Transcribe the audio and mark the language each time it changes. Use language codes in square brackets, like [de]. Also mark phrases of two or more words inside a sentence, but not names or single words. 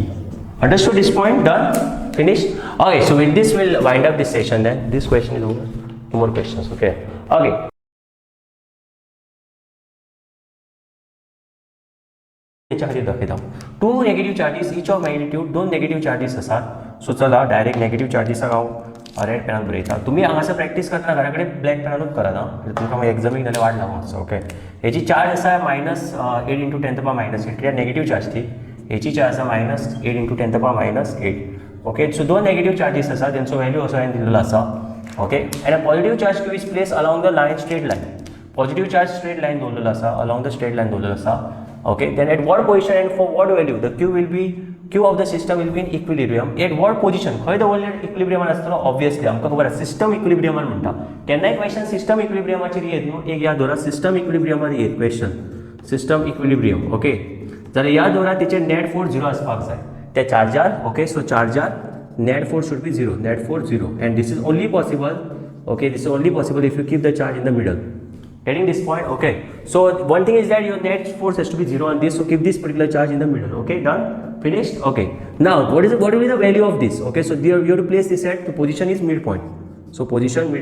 [en] Understood this point? Done? Finished? Okay, so with this we'll wind up this session then. This question is over. 2 more questions, okay? Okay. Two negative charges, each of magnitude, 2 negative charges असतात. [kok] सो चला [en] direct negative charges [kok] हांव [en] red pen [kok] बरयता. तुमी हांगासर प्रॅक्टीस करतना घरा कडेन [en] black pen [kok] करात हां, तुमकां मागीर एग्जामीक जाल्यार वाट लागूंक वचो. ओके, हेची चार्ज आसा -8 × 10⁻⁸ कित्याक [en] negative charge [kok] ती. हेची चार्ज आसा -8 × 10⁻⁸. [en] okay, so [kok] 2 [en] negative charges [kok] आसा, तेंचो व्हॅल्यू असो हांवें दिल्लो आसा. [en] okay, and a positive charge Q is place along the line straight line. positive charge straight line [kok] दवरलेलो आसा, [en] along the straight line [kok] दवरलेलो आसा. [en] Okay, then at what position and for what value the Q of the system will be in equilibrium. At what position? [kok] खंय दवरल्यार इक्विलिब्रियम आसतलो? ऑब्वियसली आमकां खबर आसा [en] system equilibrium [kok] म्हणटा. केन्नाय [en] question system equilibrium [kok] येत न्हू, एक याद दवरा [en] system equilibrium [kok] येत क्वेश्चन. [en] system equilibrium, okay, [kok] जाल्यार याद दवरा तेचेर [en] net force 0 [kok] आसपाक जाय त्या चार्जार. [en] okay, so charge net force should be 0, net force 0, and this is only possible, okay, this is only possible if you keep the charge in the middle. Getting this point? Okay, so one thing is that your net force has to be 0 on this, so keep this particular charge in the middle. Okay, done? Finished? Okay, now what will be the value of this? Okay, so there you have to place this at the position is midpoint.